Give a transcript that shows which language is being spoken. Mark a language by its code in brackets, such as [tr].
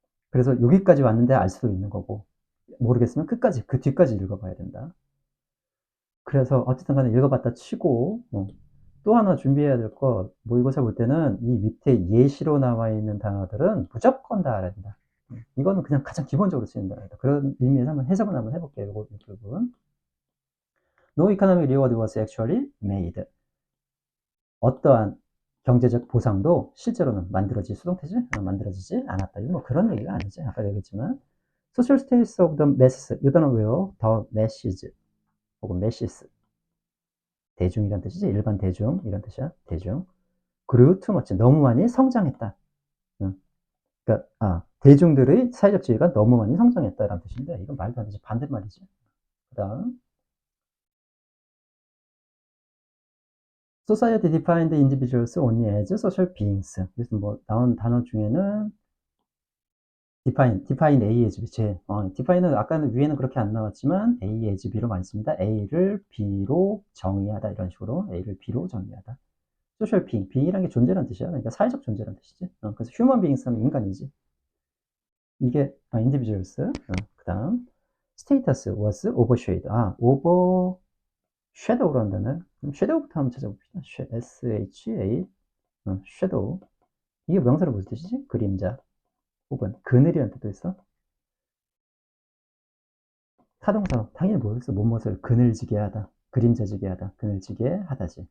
[ko] 그래서 여기까지 왔는데 알 수도 있는 거고, 모르겠으면 끝까지, 그 뒤까지 읽어봐야 된다. 그래서 어쨌든 간에 읽어봤다 치고, 또 하나 준비해야 될 거, 모의고사 볼 때는 이 밑에 예시로 나와 있는 단어들은 무조건 다 알아야 된다. 이거는 그냥 가장 기본적으로 쓰는 단어다. 그런 의미에서 한번 해석을 한번 해볼게요. 이 부분. [en] No economic reward was actually made. [ko] 어떠한 경제적 보상도 실제로는 만들어질 수동태지 만들어지지 않았다. 이거 뭐 그런 얘기가 아니지. 아까 얘기했지만 [en] social status of the masses. [ko] 이 단어 외워. [en] the masses [ko] 혹은 [en] masses. [ko] 대중이란 뜻이지. 일반 대중 이런 뜻이야. 대중. [en] grew too much. [ko] 너무 많이 성장했다. 그러니까 대중들의 사회적 지위가 너무 많이 성장했다라는 뜻인데 이건 말도 안 되지. 반대말이지. [en] 그다음 Society defined individuals only as social beings. [ko] 그래서 뭐 나온 단어 중에는 [en] define A as B. [ko] define은 아까는 위에는 그렇게 안 나왔지만 A as B로 많이 씁니다. A를 B로 정의하다 이런 식으로 A를 B로 정의하다. social being, being이라는 게 존재라는 뜻이야. 그러니까 사회적 존재라는 뜻이지. 그래서 human beings 하면 인간이지. 이게 individuals. 그다음 [en] status was overshadowed. [ko] overshadow라는 단어. 그럼 shadow부터 한번 찾아봅시다. [en] S-H-A shadow. [ko] 이게 명사로 무슨 뜻이지? 그림자 혹은 그늘이라는 뜻도 있어. 타동사 당연히 뭐였어? 무엇을 그늘지게 하다, 그림자지게 하다, 그늘지게 하다지.